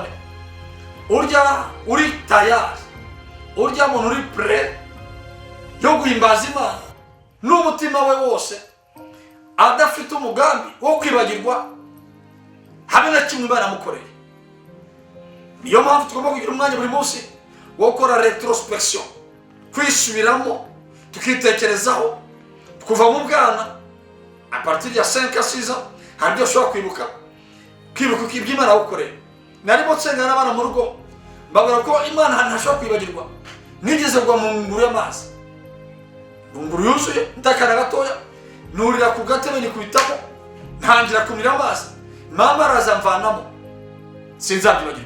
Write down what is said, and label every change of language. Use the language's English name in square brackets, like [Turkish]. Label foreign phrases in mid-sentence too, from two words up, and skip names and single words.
[Kinyarwanda] Urya uri tayari, urya muntu uri prêt yo guhimbaza Imana n'umutima we wose, adafite umugambi wo kwibagirwa habe na kimwe Imana yamukoreye. Niyo mpamvu tugomba kugira umwanya buri munsi wo gukora retrospection, kwisubiramo, tukitekerezaho kuva mu bwana [French] a partir [Kinyarwanda] ya [French] 5 à 6 ans. [Kinyarwanda] Hari ibyo ushobora kwibuka ibyo Imana yagukoreye. Narimo nsenga n'abana mu rugo mbabwira ko Imana ntashobora kwibagirwa. Nigeze kugwa mu nguru y'amazi, nguru yuzuye ndakana gatoya, nurira ku gatebe nikubitamo, ntangira kumira amazi, mama arazamvanamo, sinzabyibagirwa.